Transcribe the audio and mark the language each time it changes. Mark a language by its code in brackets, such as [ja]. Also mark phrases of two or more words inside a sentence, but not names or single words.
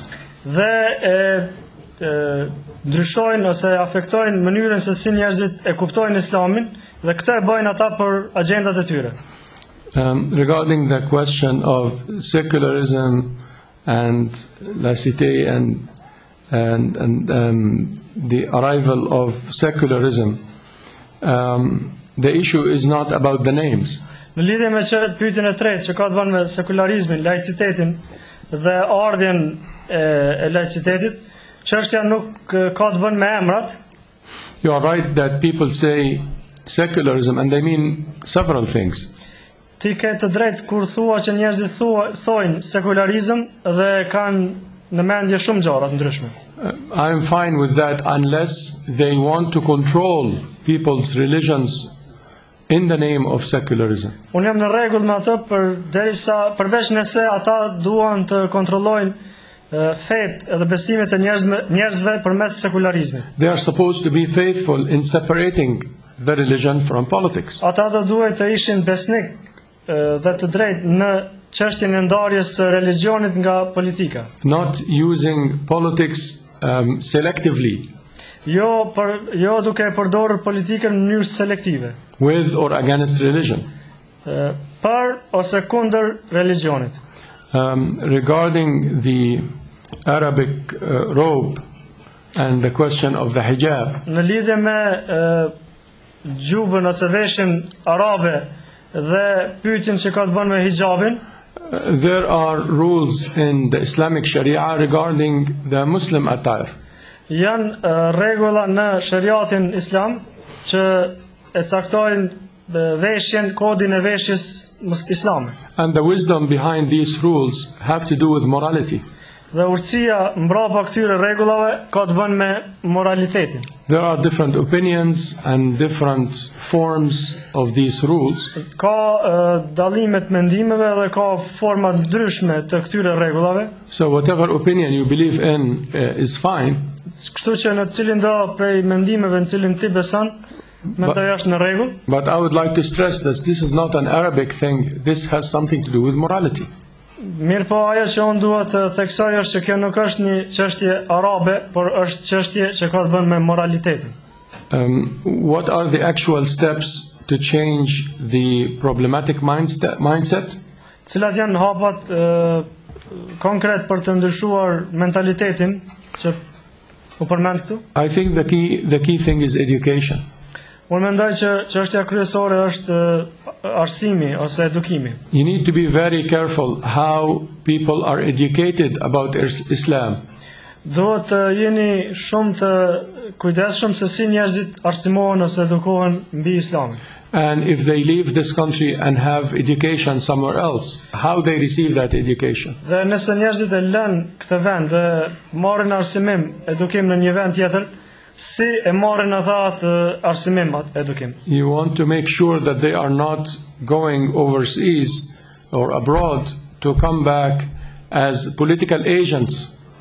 [sq] Dhe ndryshojnë ose afektojnë mënyrën se si njerëzit e kuptojnë Islamin dhe këtë e bëjnë ata për agjendat e tyre. [en] Regarding the question of secularism and laicite and the arrival of secularism, the issue is not about the names. [sq] Në lidhje me pyetjen e tretë që ka të bënë me sekularizmin, laicitetin dhe ardhjen e laicitetit, çështja nuk ka të bënë me emrat. [en] You are right that people say secularism and they mean several things. [sq] Ti ke të drejtë kur thua që njerëzit thojnë sekularizëm dhe kanë në mendje shumë gjëra të ndryshme. [en] I am fine with that unless they want to control people's religions in the name of secularism. [sq] Unë jam në rregull me atë përveç nëse ata duan të kontrollojnë fetë edhe besimet e njerëzve përmes sekularizmit. [en] They are supposed to be faithful in separating the religion from politics. [sq] Ata do duhet të ishin besnik dhe të drejtë në çështjen e ndarjes së religionit nga politika. [en] Not using politics selectively. [sq] Jo duke përdorur politikën në mënyrë selektive. [en] With or against religion. [sq] Për ose kundër religionit. [en] Regarding the Arabic robe and the question of the hijab. [sq] Në lidhje me gjubën ose veshjen arabe dhe pyetjen që ka të bënë me hijabin. [en] There are rules in the Islamic Sharia regarding the Muslim attire. [sq] Janë rregulla në shariatin islam që e caktojnë veshjen, kodin e veshjes islame. [en] And the wisdom behind these rules have to do with morality. [sq] Dhe urtësia mbrapa këtyre rregullave ka të bënë me moralitetin. [en] There are different opinions and different forms of these rules. [sq] Ka dallime të mendimeve dhe ka forma ndryshme të këtyre rregullave. [en] So whatever opinion you believe in is fine. [sq] Kështu që në cilin do prej mendimeve në cilin ti beson, mendoj është në rregull. [en] But I would like to stress that this is not an Arabic thing. This has something to do with morality. [sq] Mirë po, ajo që unë duhet të theksoj është që kjo nuk është një çështje arabe, por është çështje që ka të bënë me moralitetin. [en] What are the actual steps to change the problematic mindset? [sq] Cilat janë hapat konkret për të ndryshuar mentalitetin që u përmend këtu? [en] I think the key thing is education. [sq] Unë mendoj që çështja kryesore është arsimi ose edukimi. [en] You need to be very careful how people are educated about Islam. [sq] Duhet të jeni shumë të kujdesshëm se si njerëzit arsimohen ose edukohen mbi Islamin. [en] And if they leave this country and have education somewhere else, how they receive that education? [sq] Dhe nëse njerëzit e lënë këtë vend dhe marrin arsimim, edukim në një vend tjetër, si e marrin ata atë arsimim, atë edukim? [en] You want to make sure that they are not going overseas or abroad to come back as political agents.